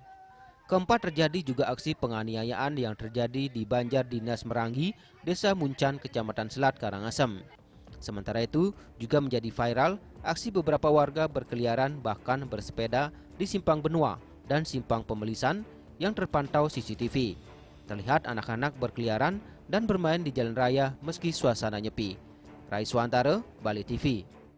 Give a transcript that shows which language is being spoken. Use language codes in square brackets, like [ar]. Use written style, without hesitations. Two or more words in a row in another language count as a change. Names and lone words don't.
[id] Keempat, terjadi juga aksi penganiayaan yang terjadi di Banjar Dinas Meranggi, Desa Muncan, Kecamatan Selat, Karangasem. Sementara itu, juga menjadi viral aksi beberapa warga berkeliaran bahkan bersepeda di Simpang Benua dan Simpang Pemelisan yang terpantau CCTV. Terlihat anak-anak berkeliaran dan bermain di jalan raya meski suasana nyepi. Raiswantara, Bali TV.